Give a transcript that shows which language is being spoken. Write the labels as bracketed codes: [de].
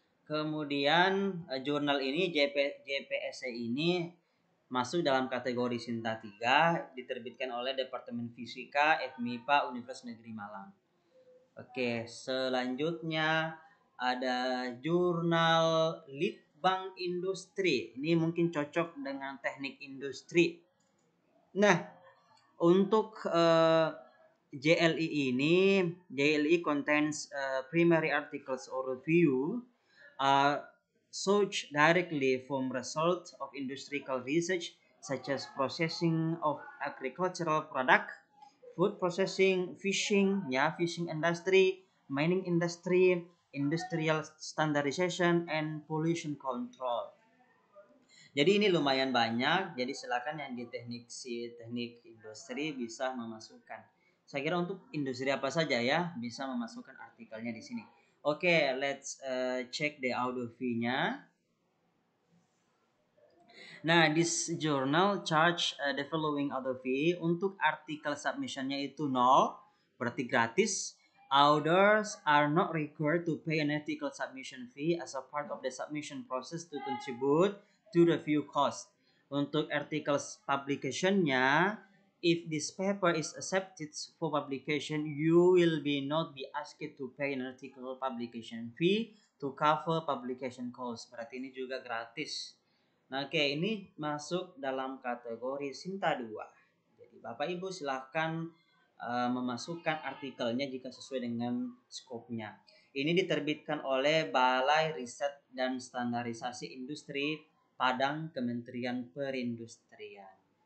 [id] Kemudian jurnal ini JPSC ini masuk dalam kategori Sinta 3, diterbitkan oleh Departemen Fisika FMIPA Universitas Negeri Malang. Oke, selanjutnya ada jurnal Litbang Industri. Ini mungkin cocok dengan teknik industri. Nah, untuk JLI [en] contains primary articles or review sourced directly from results of industrial research such as processing of agricultural product, food processing, fishing industry, mining industry, industrial standardization, and pollution control. [id] Jadi ini lumayan banyak, jadi silakan yang di teknik industri bisa memasukkan. Saya kira untuk industri apa saja ya bisa memasukkan artikelnya di sini. [en] Oke, let's check the audio fee-nya. Nah, this journal charge the following audio fee. [id] Untuk artikel submission-nya itu 0, berarti gratis. [en] Authors are not required to pay an article submission fee as a part of the submission process to contribute to review cost. [id] Untuk artikel publication-nya, [en] if this paper is accepted for publication, you will not be asked to pay an article publication fee to cover publication cost. [id] Berarti ini juga gratis. Nah, oke, ini masuk dalam kategori Sinta 2. Jadi Bapak Ibu silahkan memasukkan artikelnya jika sesuai dengan skopnya. Ini diterbitkan oleh Balai Riset dan Standarisasi Industri Padang, Kementerian Perindustrian.